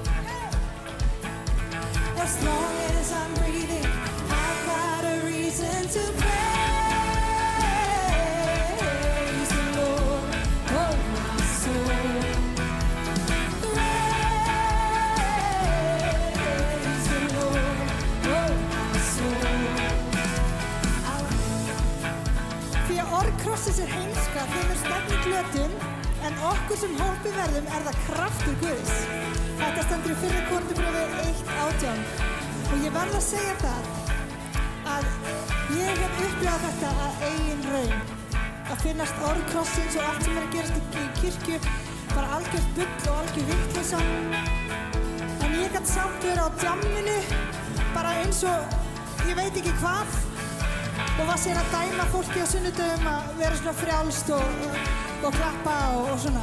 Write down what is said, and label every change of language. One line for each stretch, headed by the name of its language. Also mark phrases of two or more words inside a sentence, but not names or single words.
English: As long as I'm breathing, reason to praise the Lord, oh my soul. Praise the Lord, oh my soul.
Icelandic: Því að orð krossins heimska, þeim stefni glötun, en okkur sem hópi verðum það kraftur Guðs. Þetta stendur í 1. Korinthubréfi 1:18 og ég verð að segja það að ég hef upplifað þetta að eigin raun, að finnast orð krossins og allt sem að gerast í kirkju bara algjört bull og algjör vitleysa, en ég gat samt verið á djamminu bara eins og ég veit ekki hvað og var síðan að dæma fólki á sunnudöfum að vera svona frjálst og klappa og svona.